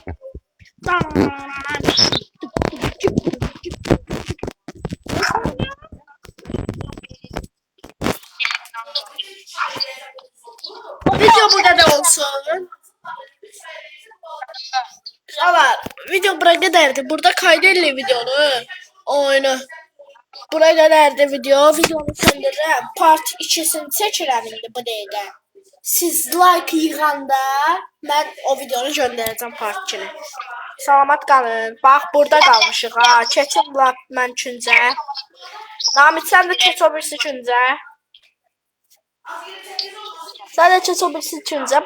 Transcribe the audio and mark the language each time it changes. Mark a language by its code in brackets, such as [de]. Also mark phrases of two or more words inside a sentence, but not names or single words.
[tr] Video bu kadar olsun. Ama video buraya kadardı. Burada kaydedin videonu. Oyunu. Buraya kadardı video. [az] Videonu söndürürüm. Part 2'sini çəkirəm indi bu dəqiqə. Siz like yığanda mən o videonu göndərəcəm part 2'ni. Salamat qalın. Bax burada qalmışıq ha. Keçim lap mən üçüncə. Namit sən də keç o birisi üçüncə. Sən də keç o birisi üçüncə.